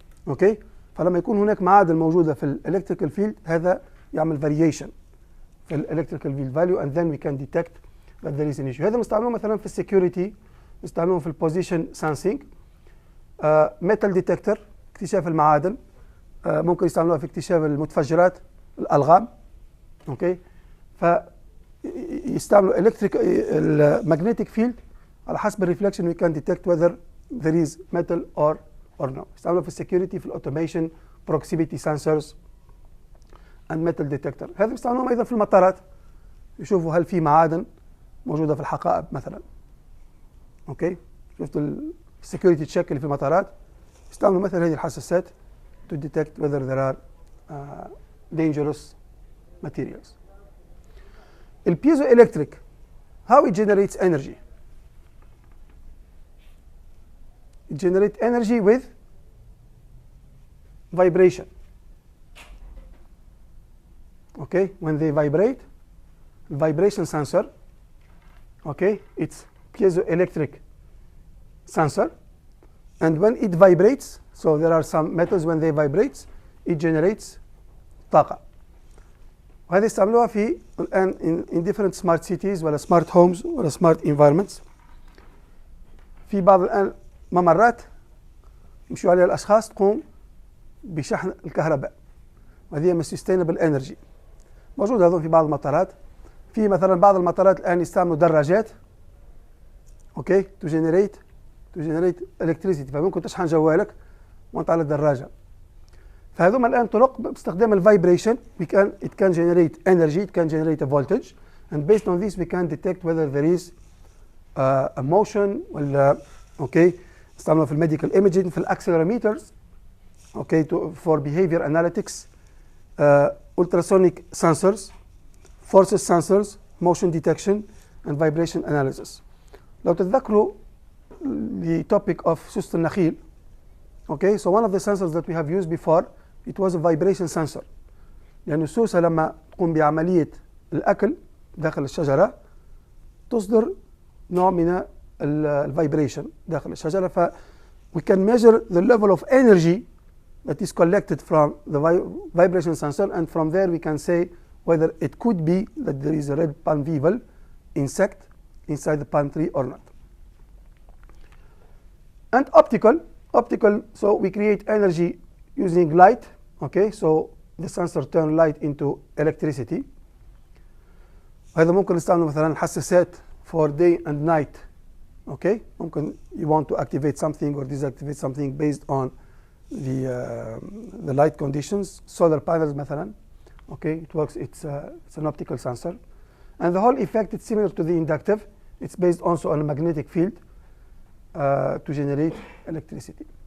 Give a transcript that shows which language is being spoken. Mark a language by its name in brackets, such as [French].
[Arabic] Okay, فلما يكون هناك معادن موجودة في electrical field, هذا يعمل variation في electrical field value, [English] and then we can detect that there is an issue. [Arabic] هذا مستعملون مثلا في السكيورتي، مستعملون في البوزيشن سانسينج، metal detector اكتشاف المعادن، ممكن يستعملوها في اكتشاف المتفجرات، الألغام. اوكي، فيستعملوا magnetic field على حسب الريفلكشن [English] we can detect whether there is metal or no. [Arabic] يستعملوا في السكيورتي، في الاوتوميشن، [English] proximity sensors and metal detector. [Arabic] هذا بيستعملوهم ايضا في المطارات، يشوفوا هل في معادن موجوده في الحقائب مثلا. اوكي، شفتوا السكيورتي تشيك اللي في المطارات، يستعملوا مثلا هذه الحساسات [English] to detect whether there are dangerous materials. The piezoelectric, how it generates energy? It generates energy with vibration. Okay, when they vibrate, vibration sensor, okay, it's piezoelectric sensor, and when it vibrates, so there are some metals when they vibrate, it generates طاقة. [Arabic] وهذه استعملوها في الآن [English] in different smart cities ولا smart homes ولا smart environments. [Arabic] في بعض الآن ممرات يمشوا عليها الأشخاص تقوم بشحن الكهرباء، وهذه من sustainable energy. موجود هذول في بعض المطارات. في مثلا بعض المطارات الآن يستعملوا دراجات، اوكي، [English] to generate electricity، [Arabic] فممكن تشحن جوالك وانت على الدراجة. فهذوما الآن طرق باستخدام الفايبريشن [English] it can generate energy, it can generate a voltage, and based on this we can detect whether there is a motion [Arabic] ولا اوكي. استعملوا في الميديكال ايميجينج، في الاكسلروميترز، اوكي، [English] for behavior analytics, ultrasonic sensors, forces sensors, motion detection and vibration analysis. [Arabic] لو تتذكروا [English] the topic of سوسة النخيل، okay, so one of the sensors that we have used before, it was a vibration sensor. [Arabic] لأن السوسة لما تقوم بعملية الأكل داخل الشجرة تصدر نوع من الفايبريشن داخل الشجرة. [English] ف we can measure the level of energy that is collected from the vibration sensor, and from there we can say whether it could be that there is a red palm beetle insect inside the palm tree or not. And optical, so we create energy using light. Okay, so the sensor turn light into electricity. [Arabic] هذا ممكن نستعمل مثلا حساسات [English] for day and night. Okay, ممكن you want to activate something or deactivate something based on the light conditions. Solar panels مثلا. Okay, it works. It's an optical sensor, and the whole effect is similar to the inductive. It's based also on a magnetic field to generate electricity.